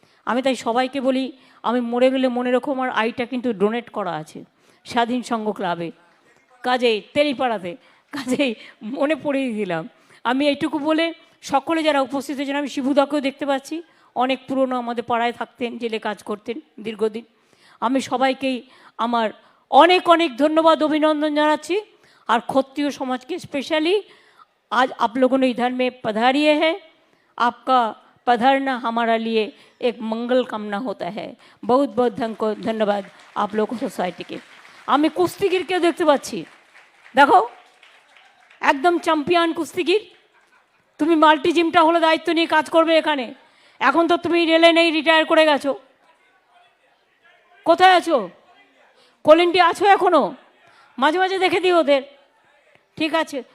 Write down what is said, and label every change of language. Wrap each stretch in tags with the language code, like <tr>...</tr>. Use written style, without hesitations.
<bn>আমি তাই সবাইকে বলি, আমি মরে গেলে মনে রেখো আমার আইটা কিন্তু ডোনেট করা আছে স্বাধীন সংঘ ক্লাবে, কাজেই তেলিপাড়াতে, কাজেই মনে পড়িয়ে দিলাম। আমি এইটুকু বলে সকলে যারা উপস্থিত হয়েছেন, আমি শিবুদাকেও দেখতে পাচ্ছি, অনেক পুরনো আমাদের পাড়ায় থাকতেন, জেলে কাজ করতেন দীর্ঘদিন। আমি সবাইকেই আমার অনেক অনেক ধন্যবাদ, অভিনন্দন জানাচ্ছি। আর ক্ষত্রিয় সমাজকে</bn> <hi>স্पेशली आज आप लोगों ने इधर में पधारिए हैं, आपका पधारना हमारा लिए एक मंगल कामना होता है। बहुत बहुत धन्यवाद आप लोगों सोसाइटी के।</hi> <bn>আমি কুস্তিগিরকেও দেখতে পাচ্ছি, দেখো একদম চ্যাম্পিয়ন কুস্তিগির। তুমি মাল্টি জিমটা হলো দায়িত্ব নিয়ে কাজ করবে এখানে। এখন তো তুমি রেলে নেই, রিটায়ার করে গেছো, কোথায় আছো? কলিন্টি আছো এখনো? মাঝে মাঝে দেখে দিই ওদের, ঠিক আছে?</bn>